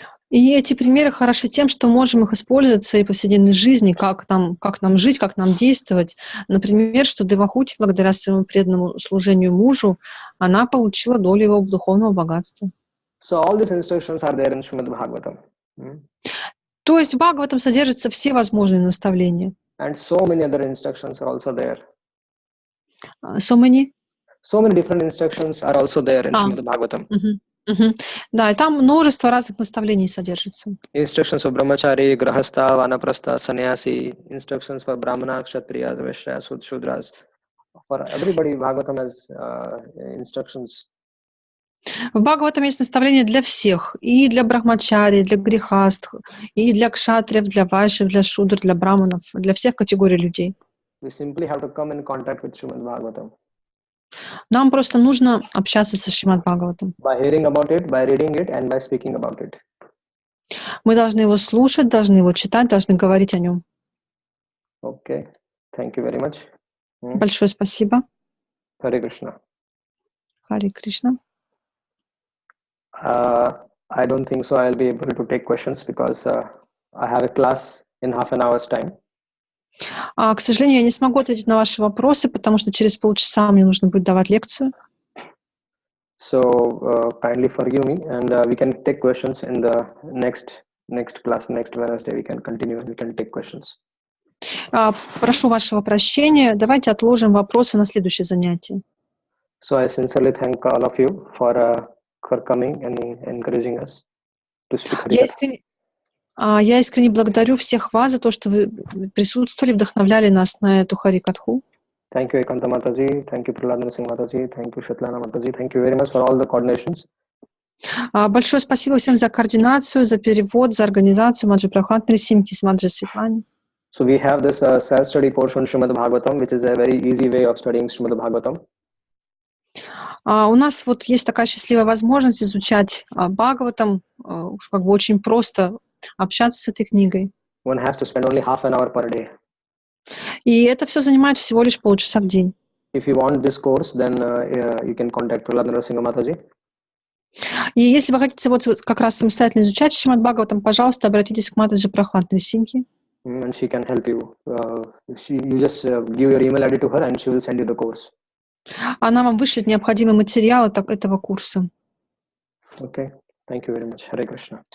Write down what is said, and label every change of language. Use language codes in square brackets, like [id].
[ru] И эти примеры хороши тем, что можем их использовать в своей повседневной жизни, как нам жить, как нам действовать. Например, что Девахути, благодаря своему преданному служению мужу, она получила долю его духовного богатства. [en] So all these instructions are there in Shrimad Bhagavatam. [ru] То есть в Бхагаватам содержатся все возможные наставления. [en] And so many other instructions are also there. So many different instructions are also there in Shrimad Bhagavatam. [ru] Да, и там множество разных наставлений содержится. [en] Instructions for Brahmachari, Grahastha, Vanaprastha, Sannyasi, instructions for Brahmana, Kshatriyas, Vaishyas, Shudras. For everybody, Bhagavatam has instructions. [ru] В Бхагаватам есть наставления для всех, и для брахмачари, для грехастх, и для кшатриев, для вайшев, для шудр, для браманов, для всех категорий людей. [en] We simply have to come in contact with Shrimad Bhagavatam. [ru] Нам просто нужно общаться со Шримад Бхагаватам. [en] By hearing about it, by reading it, and by speaking about it. [ru] Мы должны его слушать, должны его читать, должны говорить о нем. [en] Okay, thank you very much. [ru] Большое спасибо. [en] Hare Krishna. [ru] Харе Кришна. [en] I don't think so I'll be able to take questions because I have a class in half an hour's time. [ru] К сожалению, я не смогу ответить на ваши вопросы, потому что через полчаса мне нужно будет давать лекцию. [en] So kindly forgive me, and we can take questions in the next class, next Wednesday. We can continue. We can take questions. [ru] Прошу вашего прощения. Давайте отложим вопросы на следующее занятие. [en] So I sincerely thank all of you for coming and encouraging us to speak Harikatha. [ru] Я искренне благодарю всех вас за то, что вы присутствовали, вдохновляли нас на эту Харикатху. [en] Thank you, Ekanta Mataji. Thank you, Prahlad Singh Mataji. Thank you, Shatlana Mataji. Thank you very much for all the coordinations. [ru] Большое спасибо всем за координацию, за перевод, за организацию. Маджи Прахлад Симхи, Маджи Светлане. [en] So we have this self-study portion Shrimad Bhagavatam, which is a very easy way of studying Shrimad Bhagavatam. [ru] У нас вот есть такая счастливая возможность изучать Бхагаватам, как бы очень просто общаться с этой книгой. [en] One has to spend only half an hour per day. [ru] И это все занимает всего лишь полчаса в день. [en] If you want this course, then you can contact Prahlad Singha Mataji. [ru] И если вы хотите вот как раз самостоятельно изучать Шримад Бхагаватам, пожалуйста, обратитесь к Матаджи Прахладной Симхи. [en] And she can help you. You just give your email ID to her and she will send you the course. [ru] Она вам вышлет необходимый материал этого курса. [en] Okay. Thank you very much. Hare Krishna.